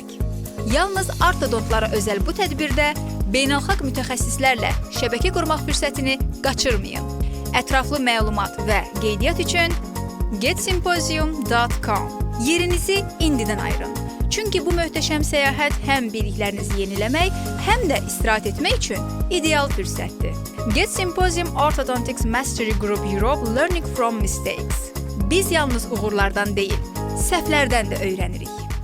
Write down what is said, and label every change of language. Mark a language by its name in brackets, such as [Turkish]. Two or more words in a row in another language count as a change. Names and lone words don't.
[Azerbaijani] Yalnız ortodontlara özəl bu tədbirdə beynəlxalq mütəxəssislərlə şəbəkə qurmaq fürsətini qaçırmayın. Ətraflı məlumat və qeydiyyat üçün getsymposium.com yerinizi indidən ayırın. Çünki bu möhtəşəm səyahət həm biliklərinizi yeniləmək, həm də istirahət etmək üçün ideal fürsətdir. Get Symposium Orthodontics Mastery Group Europe Learning from Mistakes. Biz yalnız uğurlardan deyil, səhvlərdən də öyrənirik.